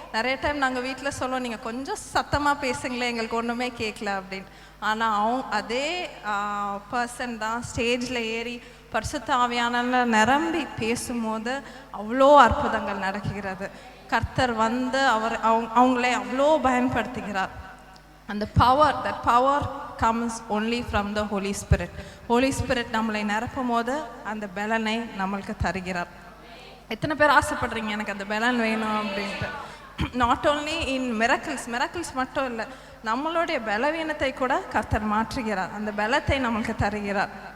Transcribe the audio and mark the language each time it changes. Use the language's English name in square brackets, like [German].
[Tamil] நிறைய டைம் நாங்கள் வீட்டில் சொல்லுவோம், நீங்கள் கொஞ்சம் சத்தமாக பேசுங்களேன், எங்களுக்கு ஒன்றுமே கேட்கல அப்படின்னு. ஆனால் அதே பர்சன் தான் ஸ்டேஜில் ஏறி பரிசுத்த ஆவியானவர்ல நிரம்பி பேசும்போது அவ்வளோ அற்புதங்கள் நடக்கிறது. கர்த்தர் வந்து அவங்களே அவ்வளோ பயன்படுத்துகிறார். அந்த [English] That power comes only from the Holy Spirit. [Tamil] Holy Spirit நம்மளை நிரப்பும் போது அந்த பலனை நம்மளுக்கு தருகிறார். எத்தனை பேர் ஆசைப்படுறீங்க எனக்கு அந்த பலன் வேணும் அப்படின்ட்டு? [English] not only in miracles [Tamil] மட்டும் இல்லை, நம்மளுடைய பலவீனத்தை கூட கர்த்தர் மாற்றுகிறார், அந்த பலத்தை நம்மளுக்கு தருகிறார்.